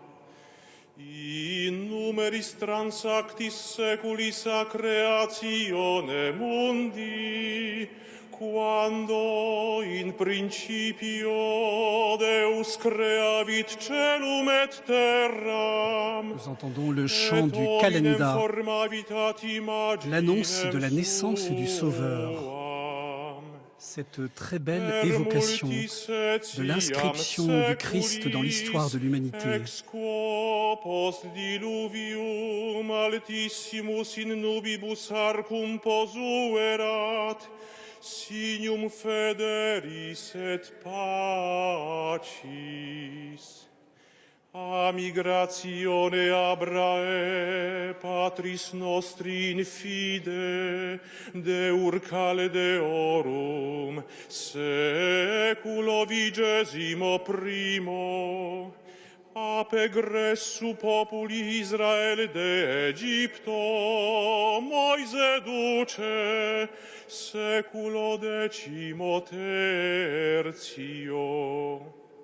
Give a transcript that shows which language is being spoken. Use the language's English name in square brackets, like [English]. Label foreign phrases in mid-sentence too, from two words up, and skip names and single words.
[Latin] In numeris transactis seculis a creatione mundi, quando in principio Deus creavit celum et terram. [French] Nous entendons le chant du Calenda, l'annonce de la naissance du Sauveur. Cette très belle évocation de l'inscription du Christ dans l'histoire de l'humanité. [Latin] Ex quo post diluvium altissimus in nubibus arcum posuerat, signum federis et pacis. A migratione Abrae, patris nostri in fide, Deur Caldeorum, seculo 21, apegressu populi Israel de Egypto, Moise duce, seculo 13.